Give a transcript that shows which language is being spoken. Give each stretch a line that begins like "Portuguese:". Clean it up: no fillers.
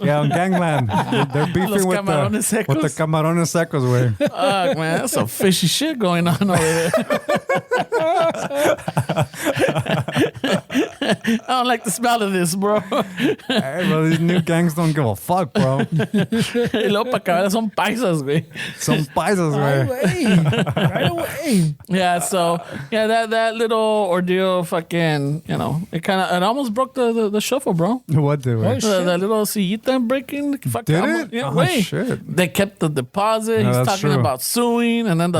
English: Yeah, on Gangland. They're beefing with the camarones secos, way. Fuck, man, that's some fishy shit going on over there. I don't like the smell of this, bro. Hey, bro, these new gangs don't give a fuck, bro.
Spanish: Y luego para acabar son paisas, güey.
English: Some paisas, Right away. Yeah, so that little ordeal, fucking, it almost broke the shuffle, bro. What did we? Oh, shit. The little sillita breaking. Fuck, Did it? Yeah, Oh, wait. shit. They kept the deposit. No, He's that's talking true. about suing, and then the